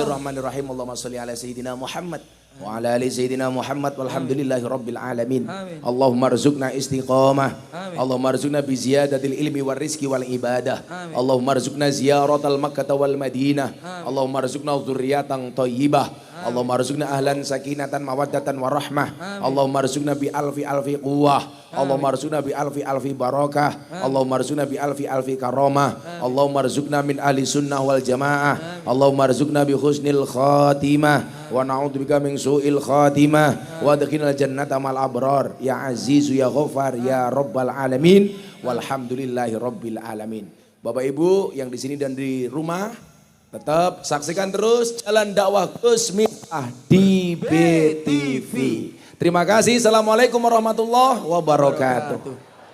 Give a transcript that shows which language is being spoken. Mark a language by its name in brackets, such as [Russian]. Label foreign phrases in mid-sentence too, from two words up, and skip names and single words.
[Arabic] بسم الله الرحمن الرحيم اللهم صل على سيدنا محمد وعلى آل سيدنا محمد والحمد لله رب العالمين. اللهم ارزقنا استقامة. اللهم ارزقنا بزيادة العلم والرزق والعبادة. اللهم ارزقنا زيارة مكة والمدينة اللهم ارزقنا ذرية طيبة. اللهم ارزقنا أهلا سكينة ومودة ورحمة اللهم ارزقنا بألف ألف قوة. اللهم ارزقنا بألف ألف بركة اللهم ارزقنا بألف ألف كرامة. اللهم ارزقنا من أهل السنة والجماعة. اللهم ارزقنا بحسن الخاتمة ونعوذ بك من سوء الخاتمة وأدخلنا الجنة مع الأبرار يا عزيز يا غفار يا رب العالمين والحمد لله رب العالمين. [Indonesian] Bapak Ibu yang di sini dan di rumah, tetap saksikan terus Jalan Dakwah Gus Miftah di BTV. Terima kasih. [Arabic] السلام عليكم ورحمة الله وبركاته.